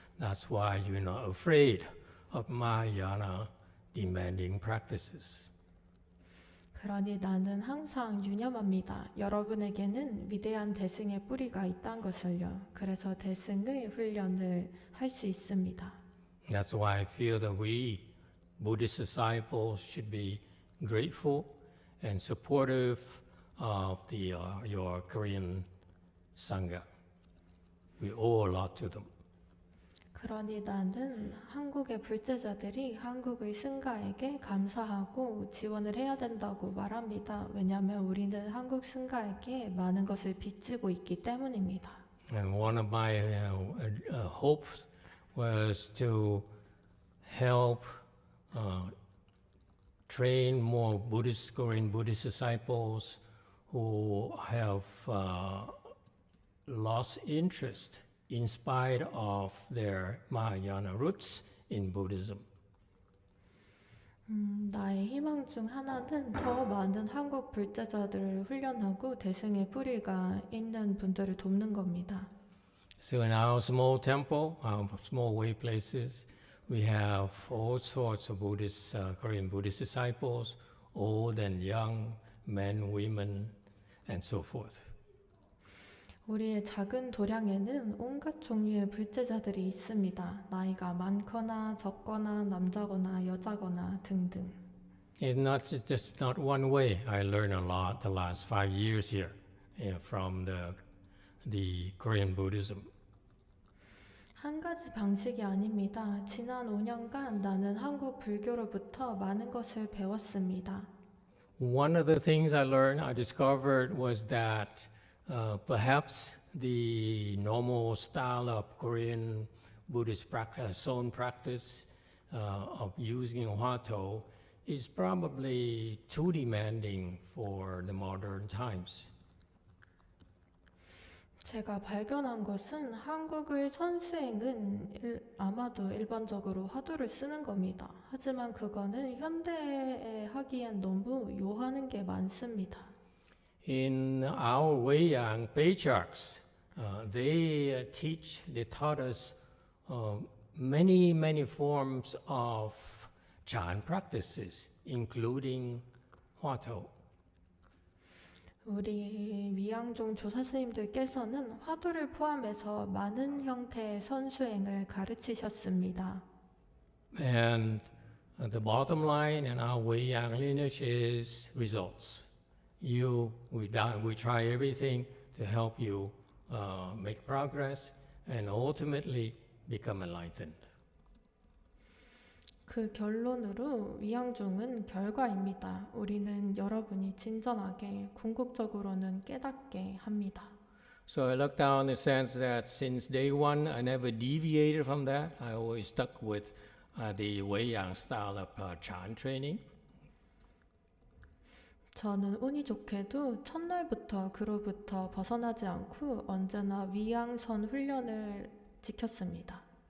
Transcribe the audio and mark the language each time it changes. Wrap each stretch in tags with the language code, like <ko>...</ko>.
<en>That's why you're not afraid of Mahayana demanding practices.</en> <ko>그러니 나는 항상 유념합니다. 여러분에게는 위대한 대승의 뿌리가 있다는 것을요. 그래서 대승의 훈련을 할 수 있습니다.</ko> <en>That's why I feel that we Buddhist disciples should be grateful and supportive of your Korean Sangha. We owe a lot to them.</en> <ko>그러니 나는 한국의 불제자들이 한국의 승가에게 감사하고 지원을 해야 된다고 말합니다. 왜냐하면 우리는 한국 승가에게 많은 것을 빚지고 있기 때문입니다.</ko> <en>And one of my hopes was to help train more Buddhist, Korean Buddhist disciples who have lost interest in spite of their Mahayana roots in Buddhism.</en> <ko>나의 희망 중 하나는 더 많은 한국 불제자들을 훈련하고 대승의 뿌리가 있는 분들을 돕는 겁니다.</ko> <en>So in our small temple, our small way places, we have all sorts of Buddhist, Korean Buddhist disciples, old and young, men, women, and so forth.</en> <ko>우리의 작은 도량에는 온갖 종류의 불제자들이 있습니다. 나이가 많거나 적거나 남자거나 여자거나 등등.</ko> <en>It's not just not one way. I learned a lot the last 5 years here from the Korean Buddhism.</en> <ko>한 가지 방식이 아닙니다. 지난 5년간 나는 한국 불교로부터 많은 것을 배웠습니다.</ko> <en>One of the things I discovered was that perhaps the normal style of Korean Buddhist practice, Son practice of using Hwato is probably too demanding for the modern times.</en> <ko>제가 발견한 것은 한국의 선수행은 아마도 일반적으로 화두를 쓰는 겁니다. 하지만 그거는 현대에 하기엔 너무 요하는 게 많습니다.</ko> <en>In our Weiyang patriarchs, they taught us many forms of Chan practices, including Hwato.</en> <ko>우리 위양종 조사 스님들께서는 화두를 포함해서 많은 형태의 선수행을 가르치셨습니다.</ko> <en>And the bottom line in our Weiyang lineage is results. We try everything to help you make progress and ultimately become enlightened.</en> <ko>그 결론으로 위양종은 결과입니다. 우리는 여러분이 진전하게 궁극적으로는 깨닫게 합니다.</ko> <en>So I look down in the sense that since day one, I never deviated from that. I always stuck with the Weiyang style of Chan training.</en> <ko>저는 운이 좋게도 첫날부터 그로부터 벗어나지 않고 언제나 위양선 훈련을 지켰습니다.</ko>